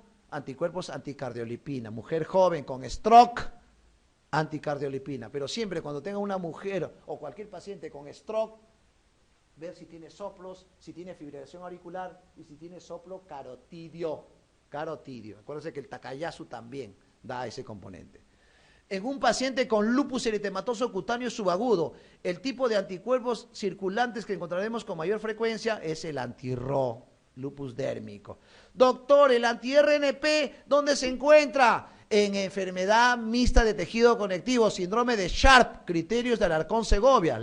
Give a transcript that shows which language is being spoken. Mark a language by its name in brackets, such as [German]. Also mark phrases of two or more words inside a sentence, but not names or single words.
[Spanish] Anticuerpos anticardiolipina, mujer joven con stroke, anticardiolipina, pero siempre cuando tenga una mujer o cualquier paciente con stroke, ver si tiene soplos, si tiene fibrilación auricular y si tiene soplo carotidio. Acuérdense que el Takayasu también da ese componente. En un paciente con lupus eritematoso cutáneo subagudo, el tipo de anticuerpos circulantes que encontraremos con mayor frecuencia es el anti-Ro, lupus dérmico. Doctor, el anti-RNP, ¿dónde se encuentra? En enfermedad mixta de tejido conectivo, síndrome de Sharp, criterios de Alarcón-Segovia.